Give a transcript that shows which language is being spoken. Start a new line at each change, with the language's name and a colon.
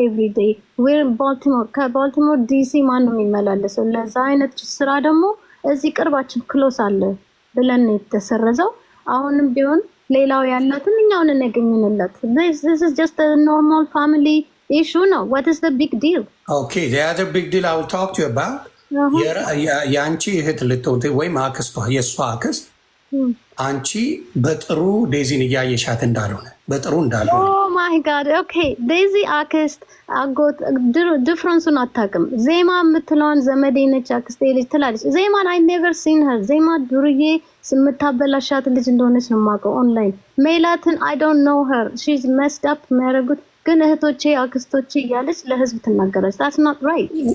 English: ኤቭሪ ዴይ
Amharic: ከባልቲሞር ዲሲ ማን ነው የሚመላለሰው? ለዛ አይነት ስራ ደግሞ እዚህ ቅርባችን ክሎስ አለ ብለን የተሰረዘው። አሁንም ቢሆን ሌላው ያላትን እኛውን እናገኝንለት።
English: this is just a normal family issue
Amharic: ነው.
English: What is the big deal? Okay, the other big deal I will talk to you about
Amharic: የአንቺ እህት ልትሆን ወይም አክስቷ የእሷ አክስት አንቺ በጥሩ ዴዚን እያየሻት እንዳልሆነ በጥሩ እንዳልሆነ
English: ኦ ማይ ጋድ ኦኬ
Amharic: ዴዚ አክስት አጎት ዲፍረንሱን አታውቅም ዜማ የምትለውን ዘመዴ ነች አክስቴ ልጅ ትላለች ዜማን
English: አይ ኔቨር ሲን ሄር
Amharic: ዜማ ዱርዬ ስምታበላሻት ልጅ እንደሆነች ነው የማውቀው ኦንላይን ሜላትን
English: አይ ዶንት ኖ ሄር ሺ ኢዝ መስድ አፕ
Amharic: የሚያደርጉት ግን እህቶቼ አክስቶቼ እያለች ለህዝብ ትናገራለች
English: that's not right